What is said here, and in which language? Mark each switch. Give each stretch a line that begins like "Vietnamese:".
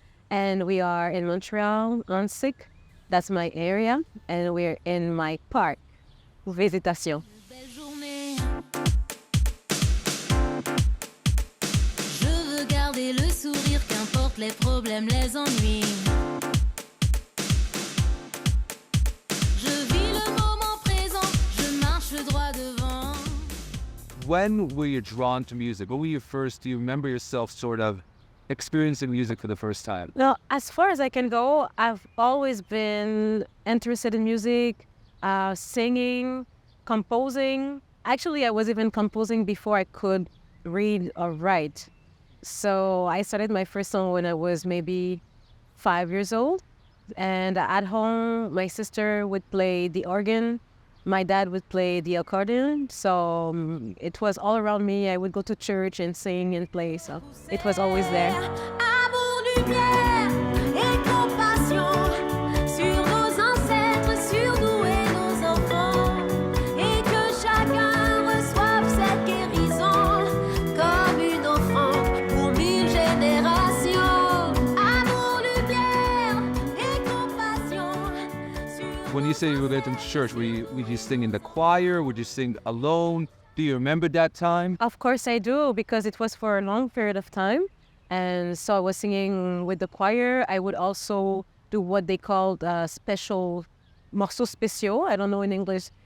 English: And we are in Montreal, on Sick. That's my area. And we're in my park, Visitation.
French: Belle journée. Je veux garder le sourire, qu'importe les problèmes, les ennuis. Je vis le moment présent, je marche droit devant.
English: When were you drawn to music? What were you first? Do you remember yourself sort of experiencing music for the first time? Well, as far as I can go, I've always been interested in music, singing, composing. Actually, I was even composing before I could read or write. So I started my first song when I was maybe 5 years old. And at home, my sister would play the organ. My dad would play the accordion. So it was all around me. I would go to church and sing and play. So it was always there.
French: Amour, lumière et compassion sur nos ancêtres, sur nous et nos enfants, et que chacun reçoive cette guérison comme une offrande pour 1000 générations. Amour, lumière et compassion sur
English: When you say you were going to church, would you sing in the choir? Would you sing alone? Do you remember that time? Of course I do, because it was for a long period of time. And so I was singing with the choir. I would also do what they called special
French: morceaux spéciaux.
English: I don't know in English.